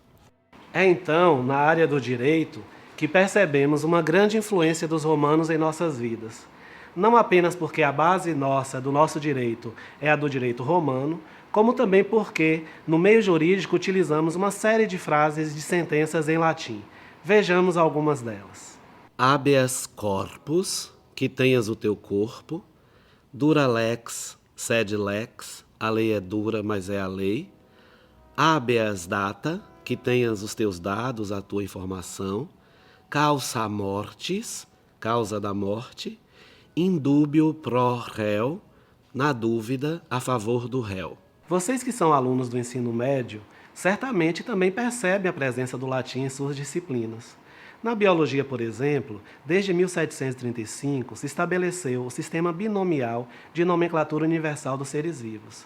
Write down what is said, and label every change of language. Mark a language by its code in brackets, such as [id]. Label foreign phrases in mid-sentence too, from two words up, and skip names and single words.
[pt] É então, na área do direito, que percebemos uma grande influência dos romanos em nossas vidas. Não apenas porque a base nossa do nosso direito é a do direito romano, como também porque, no meio jurídico, utilizamos uma série de frases de sentenças em latim. Vejamos algumas delas. [la] Habeas corpus, [pt] que tenhas o teu corpo. [la] Dura lex, sed lex, [pt] a lei é dura, mas é a lei. [la] Habeas data, [pt] que tenhas os teus dados, a tua informação. [la] Causa mortis, [pt] causa da morte. [la] Indúbio pro réu, [pt] na dúvida, a favor do réu. Vocês que são alunos do ensino médio, certamente também percebem a presença do latim em suas disciplinas. Na biologia, por exemplo, desde 1735 se estabeleceu o sistema binomial de nomenclatura universal dos seres vivos.